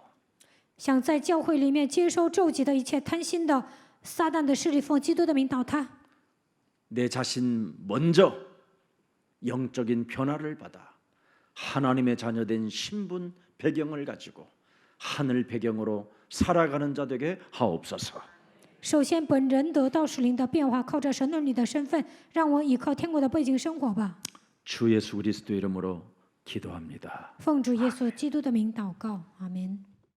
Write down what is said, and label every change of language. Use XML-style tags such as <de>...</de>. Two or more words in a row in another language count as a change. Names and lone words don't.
<zh>想在教会里面接收咒诅的一切贪心的撒旦的势力，奉基督的名倒塌。</zh> <ko>내 자신 먼저 영적인 변화를 받아 하나님의 자녀된 신분 배경을 가지고 하늘 배경으로 살아가는 자 되게 하옵소서.</ko> <zh>首先，本人得到属灵的变化，靠着神儿女的身份，让我依靠天国的背景生活吧。</zh> <ko>주 예수 그리스도 이름으로 기도합니다.</ko> <zh>奉主耶稣基督的名祷告，阿门。</zh>